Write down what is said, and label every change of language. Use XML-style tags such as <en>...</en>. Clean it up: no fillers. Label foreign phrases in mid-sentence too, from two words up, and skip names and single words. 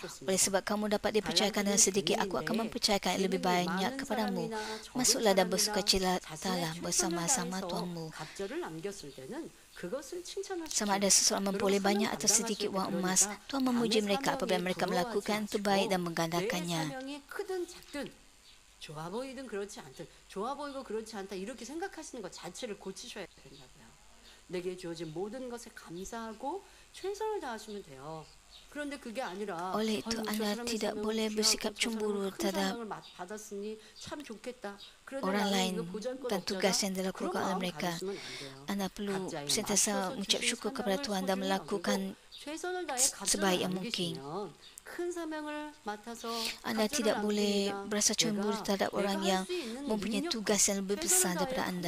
<ms>Oleh sebab kamu dapat dipercayakan dengan sedikit, aku akan mempercayakan yang lebih banyak kepadamu. Masuklah dan bersukacitalah bersama-sama tuanmu. Sama ada seseorang memperoleh banyak atau sedikit wang emas, Tuhan memuji mereka apabila mereka melakukan yang terbaik dan menggandakannya.</ms> <ko>좋아 보이든 그렇지 않든 좋아 보이고 그렇지 않다 이렇게 생각하시는 것 자체를 고치셔야 된다고요. 내게 주어진 모든 것에 감사하고 최선을 다하시면 돼요. 그런데 그게 아니라</ko> <ms>oleh itu anda tidak boleh bersikap cemburu terhadap orang lain dan tugas yang dilakukan oleh mereka. Anda perlu sentiasa mengucap syukur kepada Tuhan dan melakukan sebaik yang mungkin. Anda tidak boleh berasa cemburu terhadap orang yang mempunyai tugas yang lebih besar daripada anda.</ms>